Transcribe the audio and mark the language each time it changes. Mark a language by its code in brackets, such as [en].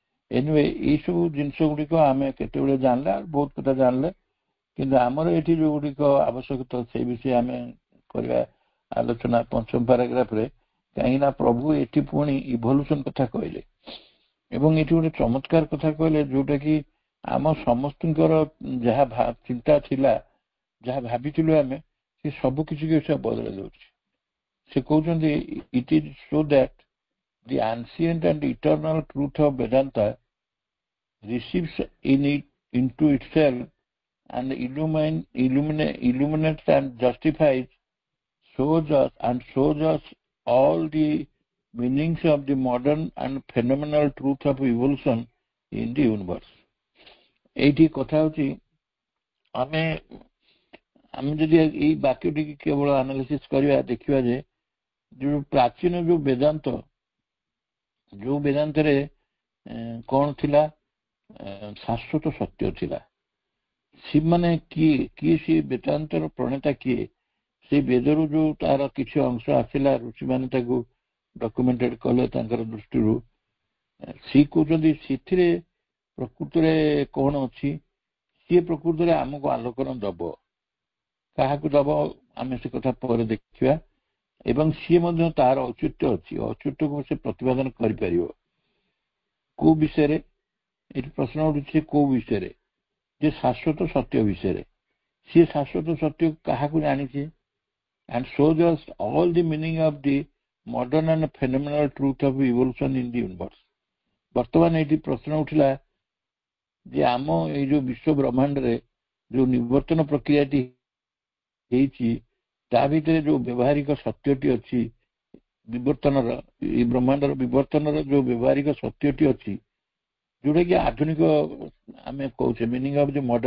[or] Anyway ଏଇସବୁ ଜିନିଷ ଗୁଡ଼ିକ ଆମେ କେତେବେଳେ ଜାଣିଲେ, ବହୁତ କଥା ଜାଣିଲେ, କିନ୍ତୁ ଆମର ଏଠି ଯୋଉ ଗୁଡ଼ିକ ଆବଶ୍ୟକତା ସେଇ ବିଷୟ ଆମେ କରିବା ଆଲୋଚନା ପଞ୍ଚମ ପାରାଗ୍ରାଫରେ। କାହିଁକି ନା ପ୍ରଭୁ ଏଠି ପୁଣି ଇଭଲ୍ୟୁସନ କଥା କହିଲେ ଏବଂ ଏଠି ଗୋଟେ ଚମତ୍କାର କଥା କହିଲେ ଯୋଉଟା କି ଆମ ସମସ୍ତଙ୍କର ଯାହା ଚିନ୍ତା ଥିଲା, ଯାହା ଭାବିଥିଲୁ ଆମେ, ସେ ସବୁ କିଛି ସେ ବଦଳାଇ ଦଉଛି। ସେ କହୁଛନ୍ତି [en] It is so that the ancient and eternal truth of Vedanta receives into itself and illuminates and justifies, shows us all the meanings of the modern and phenomenal truth of evolution in the universe. [bn] এইটি কথা হচ্ছে [or] ଆମେ ଯଦି ଏଇ ବାକ୍ୟଟିକୁ କେବଳ analysis କରିବା, ଦେଖିବା ଯେ ଯୋଉ ପ୍ରାଚୀନ ଯୋଉ ବେଦାନ୍ତରେ କଣ ଥିଲା, ଶାଶ୍ୱତ ସତ୍ୟ ଥିଲା। ସେମାନେ କିଏ ସେ ବେଦାନ୍ତର ପ୍ରଣେତା କିଏ? ସେ ବେଦରୁ ଯୋଉ ତାର କିଛି ଅଂଶ ଆସିଲା, ଋଷିମାନେ ତାକୁ ଡକୁମେଣ୍ଟେଡ କଲେ ତାଙ୍କର ଦୃଷ୍ଟିରୁ। ସିଏ କହୁଛନ୍ତି ସେଥିରେ ପ୍ରକୃତରେ କଣ ଅଛି, ସିଏ ପ୍ରକୃତରେ ଆମକୁ ଆଲୋକନ ଦବ। କାହାକୁ ଦବ ଆମେ ସେ କଥା ପରେ ଦେଖିବା। ଏବଂ ସିଏ ମଧ୍ୟ ତାର ଔଚିତ୍ୟ ଅଛି, ଔଚିତ୍ୟକୁ ସେ ପ୍ରତିପାଦନ କରିପାରିବ। କୋଉ ବିଷୟରେ? ଏଠି ପ୍ରଶ୍ନ ଉଠୁଛି କୋଉ ବିଷୟରେ? ଯେ ଶାଶ୍ୱତ ସତ୍ୟ ବିଷୟରେ। ସିଏ ଶାଶ୍ୱତ ସତ୍ୟ କାହାକୁ ଜାଣିଛି? [en] and shows us all the meaning of the modern and phenomenal truth of evolution in the universe. [or] ବର୍ତ୍ତମାନ ଏଠି ପ୍ରଶ୍ନ ଉଠିଲା ଯେ ଆମ ଏଇ ଯୋଉ ବିଶ୍ୱ ବ୍ରହ୍ମାଣ୍ଡରେ ଯୋଉ ନିବର୍ତ୍ତନ ପ୍ରକ୍ରିୟାଟି ହେଇଛି, ତା ଭିତରେ ଯୋଉ ବ୍ୟବହାରିକ ସତ୍ୟଟି ଅଛି ବିବର୍ତ୍ତନର, ଏଇ ବ୍ରହ୍ମାଣ୍ଡର ବିବର୍ତ୍ତନର ଯୋଉ ବ୍ୟବହାରିକ ସତ୍ୟଟି ଅଛି, ଯୋଉଟା କି ଆଧୁନିକ ଆମେ କହୁଛେ [en] meaning of the